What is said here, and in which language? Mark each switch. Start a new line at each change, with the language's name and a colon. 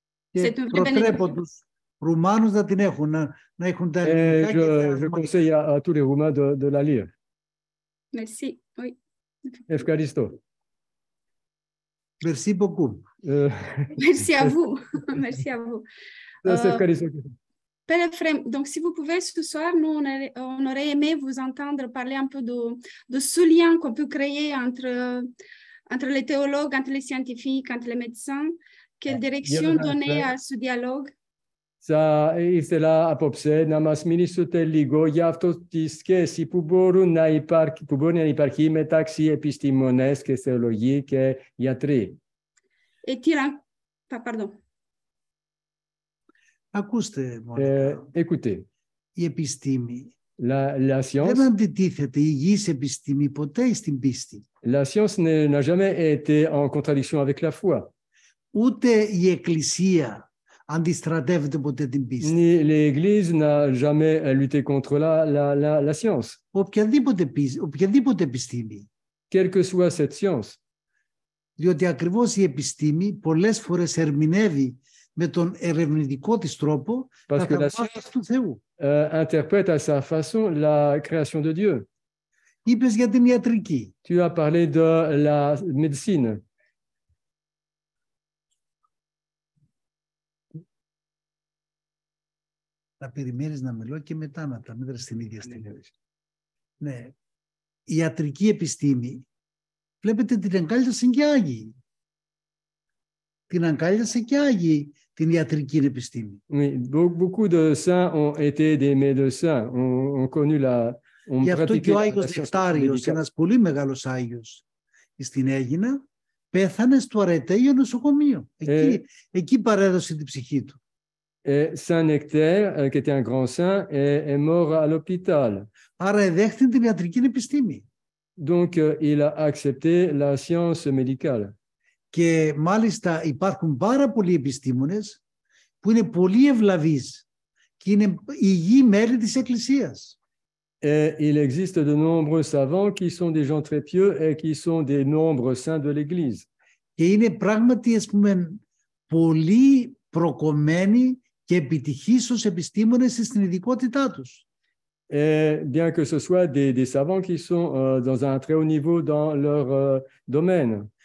Greek: Και προτρέπω τους Ρουμάνους να την έχουν, να έχουν τα ελληνικά.
French: Je conseille à tous les Roumains de la lire. Merci, oui.
Greek: Ευχαριστώ.
French: Merci beaucoup. Merci à vous. Merci à vous. Ευχαριστώ. Père Ephrem, donc si vous pouvez ce soir, nous on aurait aimé vous entendre parler un peu de ce lien qu'on peut créer entre les théologues, entre les scientifiques, entre les médecins. Quelle direction donner à ce dialogue?
Greek: Θα ήθελα απόψε να μας μιλήσετε λίγο για αυτό τη σχέση που μπορεί να υπάρχει μεταξύ επιστήμονες και θεολογοί και γιατροί.
French: Pardon.
Greek: Ακούστε, Μόνικα.
French: Écoutez.
Greek: Η επιστήμη
French: la science,
Greek: δεν αντιτίθεται η υγιής επιστήμη ποτέ στην πίστη.
French: La science n'a jamais été en contradiction avec la foi.
Greek: Ούτε η Εκκλησία αντιστρατεύεται ποτέ την πίστη.
French: L'Église n'a jamais lutté contre la science.
Greek: Οποιαδήποτε επιστήμη.
French: Quelle que soit cette science.
Greek: Διότι ακριβώς η επιστήμη πολλές φορές ερμηνεύει με τον ερευνητικό της τρόπο τα θαυμάσια του Θεού.
French: Interprète à sa façon la création de Dieu.
Greek: Είπες για την ιατρική.
French: Tu as parlé de la médecine.
Greek: Να περιμένεις να μιλώ και μετά να τα μέτρας στην ίδια στιγμή. Ναι. Η ιατρική επιστήμη Βλέπετε την αγκάλιασαν και Άγιοι. Την αγκάλιασαν και Άγιοι την ιατρική επιστήμη.
French: Oui, beaucoup de saints ont été des médecins, ont connu la...
Greek: Γι' αυτό και ο Άγιος Νεκτάριος, ένας πολύ μεγάλος Άγιος στην Αίγινα, πέθανε στο Αρετέιο νοσοκομείο. Εκεί παρέδωσε την ψυχή του.
French: Et Saint Nectaire, qui était un grand saint, est mort à l'hôpital.
Greek: Άρα εδέχθη την ιατρική επιστήμη.
French: Donc, il a accepté la science médicale.
Greek: Και μάλιστα υπάρχουν πάρα πολλοί επιστήμονες που είναι πολύ ευλαβείς και είναι υγιή μέλη της Εκκλησίας.
French: Et il existe de nombreux savants qui sont des gens très pieux et qui sont des nombreux saints de l'Église.
Greek: Και είναι πράγματι, ας πούμε, πολύ προκομμένοι και επιτυχείς ως επιστήμονες στην ειδικότητά τους.
French: Et bien que ce soit des savants qui sont dans un très haut niveau dans leur domaine.